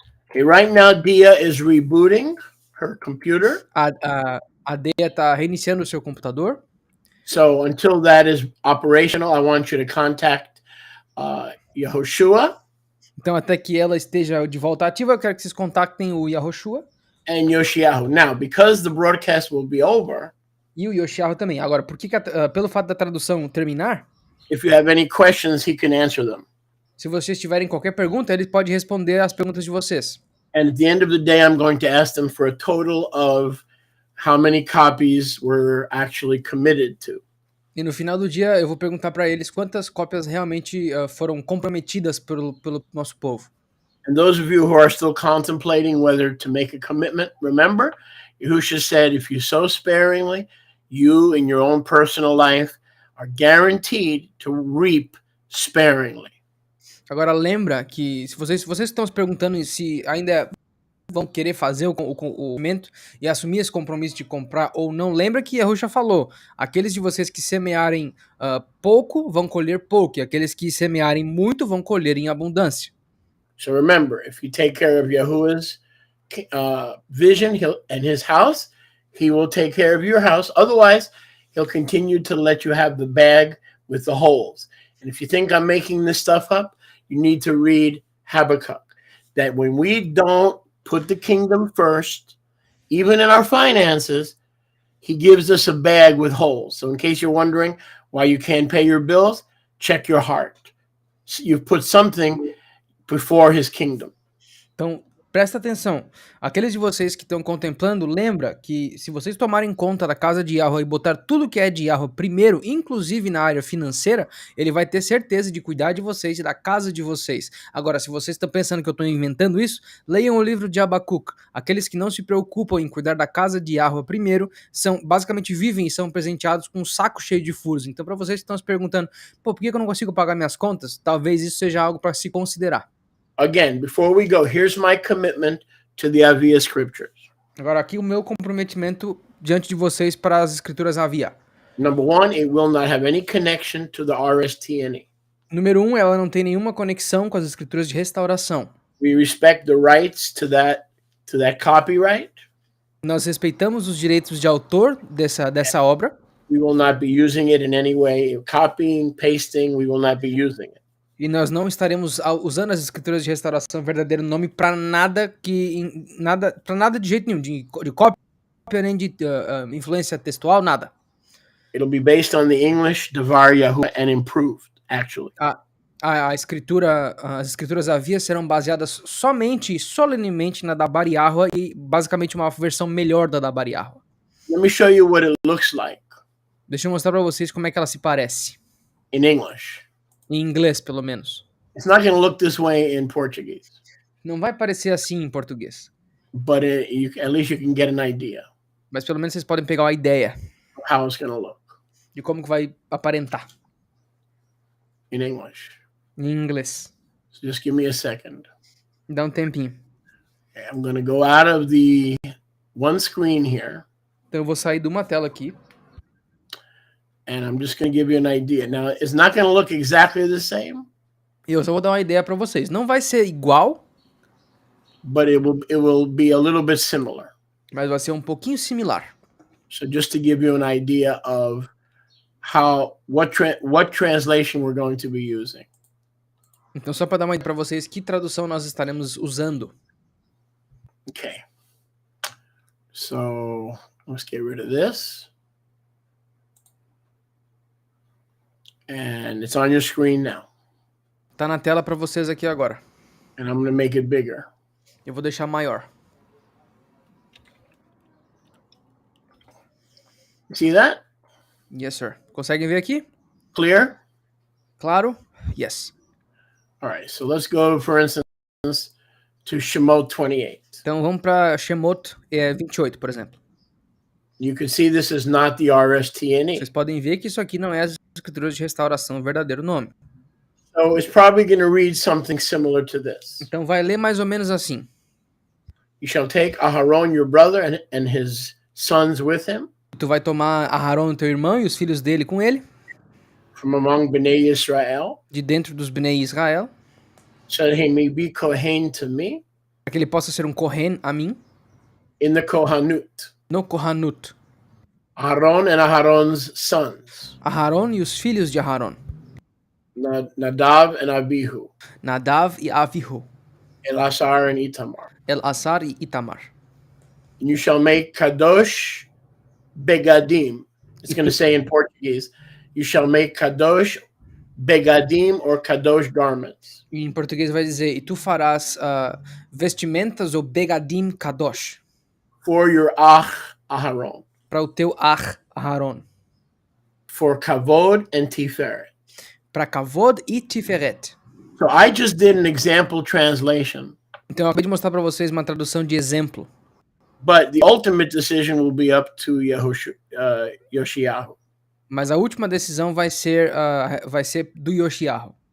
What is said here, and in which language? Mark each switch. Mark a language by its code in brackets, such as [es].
[en] Okay, right now, Dia is rebooting her computer. [pt] A Dia está reiniciando o seu computador. [en] So until that is operational, I want you to contact Yehoshua. [pt] Então, até que ela esteja de volta ativa, eu quero que vocês contactem o Yahushua. [en] And Yoshiahu. Now, because the broadcast will be over. [pt] E o Yoshiahu também. Agora, pelo fato da tradução terminar. [en] If you have any questions, he can answer them. [pt] Se vocês tiverem qualquer pergunta, ele pode responder as perguntas de vocês. [en] And at the end of the day, I'm going to ask them for a total of how many copies were actually committed to. [pt] E no final do dia eu vou perguntar para eles quantas cópias realmente foram comprometidas pelo nosso povo. [en] And those of you who are still contemplating whether to make a commitment, remember, Yahushua said, if you sow sparingly, you in your own personal life are guaranteed to reap sparingly. [pt] Agora lembra que se vocês estão se perguntando se ainda vão querer fazer o commitment e assumir esse compromisso de comprar ou não, lembra que Yahushua falou, aqueles de vocês que semearem pouco vão colher pouco, e aqueles que semearem muito vão colher em abundância. [en] So remember, if you take care of Yahuwah's vision and his house, he will take care of your house. Otherwise, he'll continue to let you have the bag with the holes. And if you think I'm making this stuff up, you need to read Habakkuk. That when we don't put the kingdom first, even in our finances, he gives us a bag with holes. So in case you're wondering why you can't pay your bills, check your heart. You've put something before his kingdom. [pt] Então, presta atenção. Aqueles de vocês que estão contemplando, lembra que se vocês tomarem conta da casa de Yahweh e botar tudo que é de Yahweh primeiro, inclusive na área financeira, ele vai ter certeza de cuidar de vocês e da casa de vocês. Agora, se vocês estão pensando que eu estou inventando isso, leiam o livro de Abacuc. Aqueles que não se preocupam em cuidar da casa de Yahweh primeiro, basicamente vivem e são presenteados com um saco cheio de furos. Então, para vocês que estão se perguntando, por que eu não consigo pagar minhas contas? Talvez isso seja algo para se considerar. [en] Again, before we go, here's my commitment to the Avia scriptures. [pt] Agora aqui o meu comprometimento diante de vocês para as escrituras Avia. [en] Number one, it will not have any connection to the RSTNE. [pt] Número 1, ela não tem nenhuma conexão com as escrituras de restauração. [en] We respect the rights to that copyright. [pt] Nós respeitamos os direitos de autor dessa obra. [en] We will not be using it in any way. Copying, pasting, we will not be using it. [pt] E nós não estaremos usando as escrituras de restauração verdadeiro nome para nada de jeito nenhum, de cópia nem de influência textual, nada. [en] It'll be based on the English Devar Yahuwah and improved, actually. [pt] As escrituras Avia serão baseadas somente e solenemente na da Bar Yahuwah e basicamente uma versão melhor da Bar Yahuwah. [en] Let me show you what it looks like. [pt] Deixa eu mostrar para vocês como é que ela se parece. [en] In English. [pt] Em inglês, pelo menos. [en] It's not going to look this way in Portuguese. [pt] Não vai parecer assim em português. [en] But at least you can get an idea. [pt] Mas pelo menos vocês podem pegar uma ideia [en] of how it's going to look. [pt] De como que vai aparentar. [en] In English. [pt] Em inglês. [en] So just give me a second. [pt] Dá um tempinho. [en] Okay, I'm going to go out of the one screen here. [pt] Então eu vou sair de uma tela aqui. [en] And I'm just going to give you an idea. Now, it's not going to look exactly the same. [pt] E eu só vou dar uma ideia para vocês. Não vai ser igual, [en] but it will be a little bit similar. [pt] Mas vai ser um pouquinho similar. [en] So just to give you an idea of what translation we're going to be using. [pt] Então só para dar uma ideia para vocês que tradução nós estaremos usando. [en] Okay. So let's get rid of this. And it's on your screen now. [pt] Tá na tela para vocês aqui agora. [en] And I'm going to make it bigger. [pt] Eu vou deixar maior. [en] See that? Yes, sir. [pt] Conseguem ver aqui? [en] Clear? [pt] Claro? Yes. [en] All right. So let's go, for instance, to Shemot 28. [pt] Então vamos para Shemot 28, por exemplo. [en] You can see this is not the RSTNE. [pt] Vocês podem ver que isso aqui não é as escrituras de restauração, o verdadeiro nome. [en] So it's probably going to read something similar to this. [pt] Então vai ler mais ou menos assim. [en] You shall take Aharon your brother and his sons with him. [pt] Tu vai tomar Aharon, teu irmão, e os filhos dele com ele. [en] From among Bnei Israel. [pt] De dentro dos Bnei Israel. [en] So that he may be Kohen to me. [pt] Para que ele possa ser um Kohen a mim. [en] In the Kohanut. [pt] No Kohanut. [en] Aharon and Aharon's sons. [pt] Aharon e os filhos de Aharon. [en] Nadav and Abihu. [pt] Nadav e Avihu. [en] Elazar and Itamar. [pt] Elazar e Itamar. [en] And you shall make Kadosh Begadim. It's going to say in Portuguese, you shall make Kadosh Begadim or Kadosh garments. [pt] E em português vai dizer, e tu farás vestimentas ou Begadim Kadosh. [en] For your Ach Aharon. [pt] para o teu Aharon. [en] For Kavod and Tiferet. [pt] Para Kavod e Tiferet. [en] So I just did an example translation. [pt] Então eu acabei de mostrar para vocês uma tradução de exemplo. [en] But the ultimate decision will be up to Yoshiyahu. [pt] Mas a última decisão vai ser do Yoshiyahu.